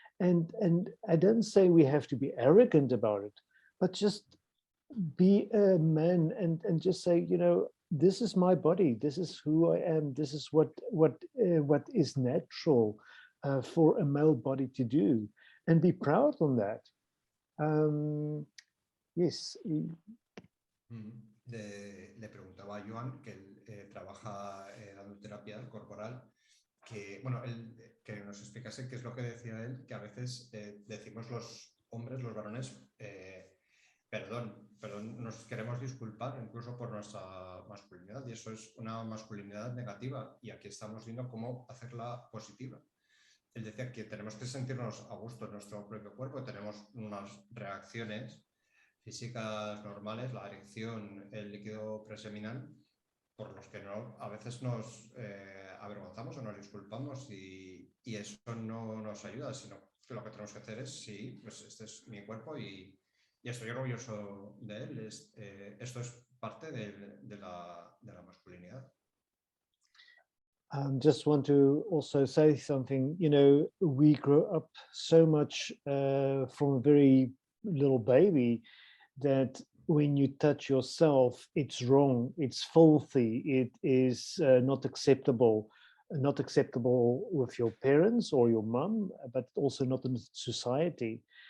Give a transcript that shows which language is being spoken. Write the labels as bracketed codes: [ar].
[en] And I don't say we have to be arrogant about it, but just be a man and just say, you know, this is my body, this is who I am, this is what is natural for a male body to do, and be proud on that. Yes. [es] Le preguntaba a Johan, que él trabaja dando terapia corporal, que, bueno, que nos explicase qué es lo que decía él, que a veces decimos los hombres, los varones, perdón, nos queremos disculpar incluso por nuestra masculinidad, y eso es una masculinidad negativa, y aquí estamos viendo cómo hacerla positiva. Él decía que tenemos que sentirnos a gusto en nuestro propio cuerpo, tenemos unas reacciones físicas normales, la erección, el líquido preseminal, por los que no, a veces nos avergonzamos o nos disculpamos y eso no nos ayuda, sino que lo que tenemos que hacer es, sí, pues este es mi cuerpo y estoy orgulloso de él. Esto es parte de la masculinidad. [en] Just want to also say something, you know, we grow up so much from a very little baby that when you touch yourself, it's wrong, it's filthy, it is not acceptable with your parents or your mum, but also not in society.